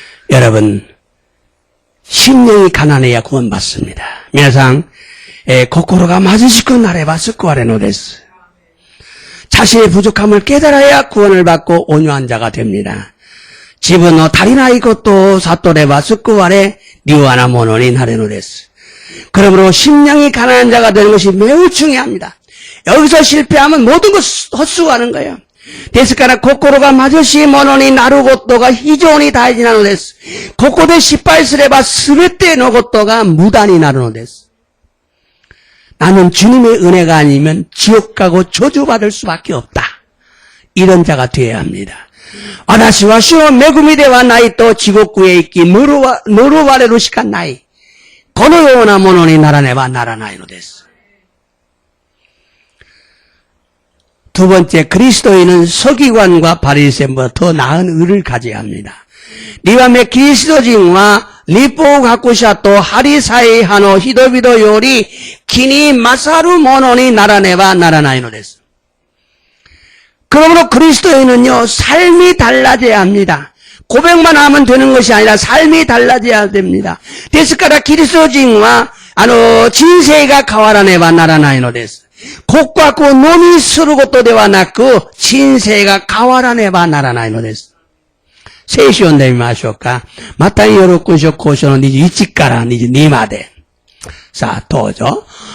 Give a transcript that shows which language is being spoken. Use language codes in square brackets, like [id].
[ko] 여러분, 심령이 가난해야 구원받습니다. [ja] 皆さん、心が貧しくなれば救われるのです。 [ko] 자신의 부족함을 깨달아야 구원을 받고 온유한 자가 됩니다. [ja] 自分の足りないことを悟れば救われ、柔和なものになれるのです。 [ko] 그러므로 심령이 가난한 자가 되는 것이 매우 중요합니다. 여기서 실패하면 모든 것 헛수고하는 거예요. [ja] ですから心が貧しいものになることが非常に大事なのです。ここで失敗すれば全てのことが無駄になるのです。 [ko] 나는 주님의 은혜가 아니면 지옥 가고 저주받을 수밖에 없다. 이런 자가 되어야 합니다. [ja] 私は主の恵みではないと地獄へ行き呪われるしかない。このようなものにならねばならないのです。 [ko] 두 번째, 그리스도인은 서기관과 바리새인보다 더 나은 의를 가져야 합니다. [ja] 2番目、キリスト人は立法学者とハリサイ派の人々より気に勝るものにならねばならないのです。 [ko] 그러므로 그리스도인은요, 삶이 달라져야 합니다. 고백만 하면 되는 것이 아니라 삶이 달라져야 됩니다. [ja] ですからキリスト人は人生が変わらねばならないのです。告白をのみすることではなく人生が変わらねばならないのです。聖書を読んでみましょうか。マタイ6章9章の21から22まで。さあ、どうぞ。